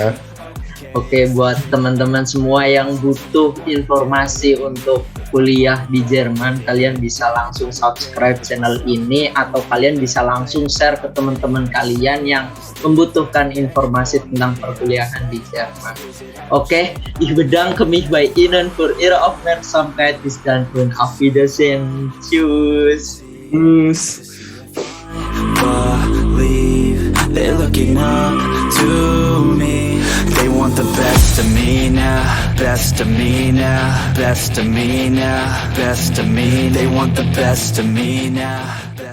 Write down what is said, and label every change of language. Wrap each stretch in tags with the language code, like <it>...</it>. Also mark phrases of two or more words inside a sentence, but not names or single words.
<id>Oke, buat teman-teman semua yang butuh informasi untuk kuliah di Jerman, kalian bisa langsung subscribe channel ini atau kalian bisa langsung share ke teman-teman kalian yang membutuhkan informasi tentang perkuliahan di Jerman. Oke,</id> <de>ich bedanke mich bei Ihnen für Ihre Aufmerksamkeit. Bis dann und auf Wiedersehen. Tschüss.</de> <en>Believe they're looking up to me. They want the best of me now, best of me now, best of me now, best of me. They want the best of me now.</en>